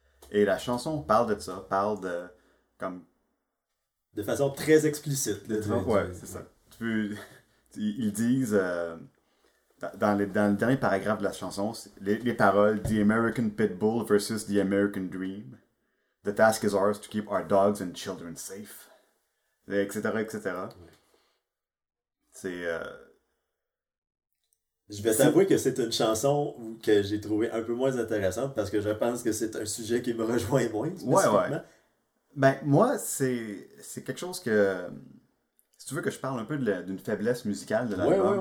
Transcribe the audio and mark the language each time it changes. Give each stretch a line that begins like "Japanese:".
French: Et la chanson parle de ça, parle de... comme de façon très explicite. C'est ça. Ils disent, dans le dernier paragraphe de la chanson, les paroles «
English: The American Pit Bull versus the American Dream. The task is ours to keep our dogs and children safe. » etc., etc.
French: Ouais. Je vais t'avouer que c'est une chanson que j'ai trouvé un peu moins intéressante parce que je pense que c'est un sujet qui me rejoint moins, spécifiquement. Ben, moi, c'est quelque chose que... Si tu veux que je parle un peu d'une faiblesse musicale de l'album...